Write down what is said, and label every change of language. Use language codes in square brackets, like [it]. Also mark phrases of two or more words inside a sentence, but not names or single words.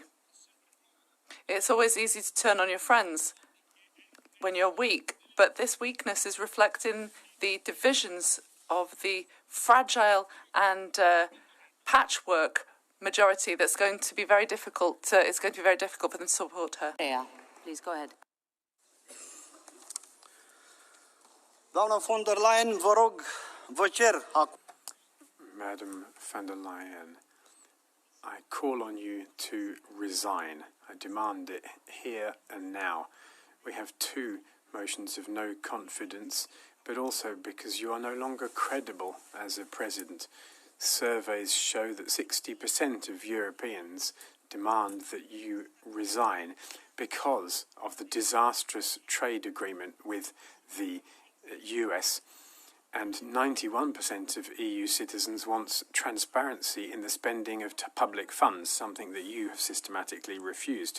[en] It's always easy to turn on your friends when you're weak, but this weakness is reflecting the divisions of the fragile and patchwork majority that's going to be very difficult. It's going to be very difficult for them to support her. Yeah, please go ahead. [ro] Doamna von der Leyen, vă rog, vă cer acum. [en] Madam von der Leyen, I call on you to resign. I demand it here and now. We have 2 motions of no confidence, but also because you are no longer credible as a president. Surveys show that 60% of Europeans demand that you resign because of the disastrous trade agreement with the US, and 91% of EU citizens want transparency in the spending of public funds, something that you have systematically refused.